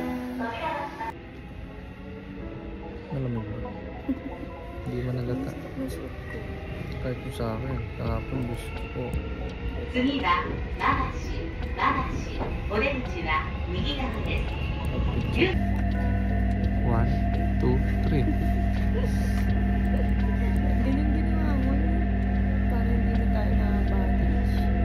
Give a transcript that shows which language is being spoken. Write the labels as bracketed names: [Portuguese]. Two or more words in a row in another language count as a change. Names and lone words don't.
[Filipino] Malamig ba? Hindi man nalata. Kahit yung sa akin, kahapon gusto ko. [Japanese] 次は馬橋お出口は右側です。 [Filipino] 1, 2, 3. Ganyan ginawa mo. Para hindi na tayo nakabadage.